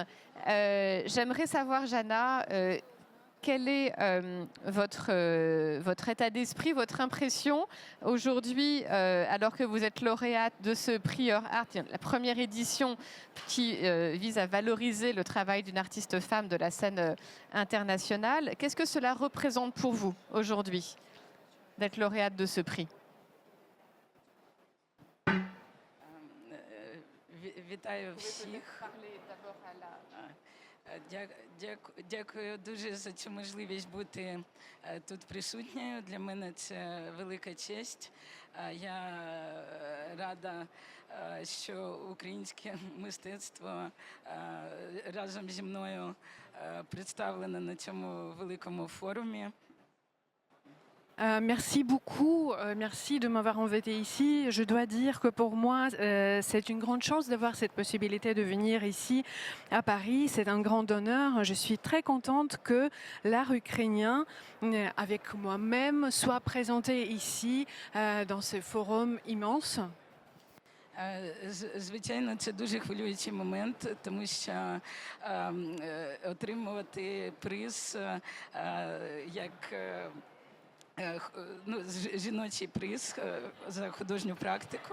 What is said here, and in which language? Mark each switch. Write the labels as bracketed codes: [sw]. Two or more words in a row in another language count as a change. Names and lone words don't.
[fr] J'aimerais savoir, Jana, quel est votre état d'esprit, votre impression aujourd'hui, alors que vous êtes lauréate de ce prix Heure Art, la première édition qui vise à valoriser le travail d'une artiste femme de la scène internationale. Qu'est-ce que cela représente pour vous aujourd'hui, d'être lauréate de ce prix? [uk] Вітаю всіх. Дякую дуже за цю можливість бути тут присутньою. Для мене це велика честь. Я рада, що українське мистецтво разом зі мною представлено на цьому великому форумі. [fr] Merci beaucoup, merci de m'avoir invité ici. Je dois dire que pour moi, c'est une grande chance d'avoir cette possibilité de venir ici à Paris. C'est un grand honneur. Je suis très contente que l'art ukrainien, avec moi-même, soit présenté ici dans ce forum immense. [uk] Звичайно, це дуже хвилюючий момент, тому що отримувати приз як жіночий приз за художню практику.